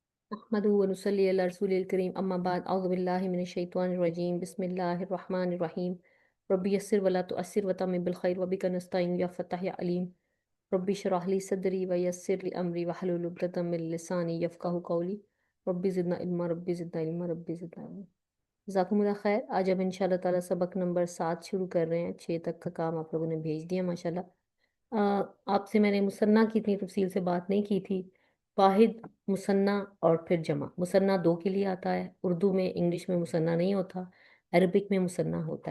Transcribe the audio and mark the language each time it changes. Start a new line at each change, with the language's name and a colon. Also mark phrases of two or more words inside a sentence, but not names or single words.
Arabic: أحمده ونصلي على رسوله الكريم أما بعد أعوذ بالله من الشيطان الرجيم بسم الله الرحمن الرحيم رب يسر ولا تعسر وتمم بالخير وبك نستعين يا فتاح يا عليم رب اشرح لي صدري ويسر لي أمري واحلل عقدة من لساني يفقهوا قولي رب زدنا علما رب زدنا علما. جزاكم الله خير.
Urdu: آج ہم
Arabic: إن شاء الله تعالى
Urdu: سبق نمبر 7 شروع کر رہے ہیں۔ 6 تک کا کام آپ لوگوں نے بھیج دیا ماشاءاللہ. آپ سے میں نے مثنیٰ کی اتنی تفصیل سے بات نہیں کی تھی. واحد، مثنیٰ اور پھر جمع. مثنیٰ دو کے لیے آتا ہے. اردو میں، انگلش میں مثنیٰ نہیں ہوتا، عربک میں مثنیٰ ہوتا ہے.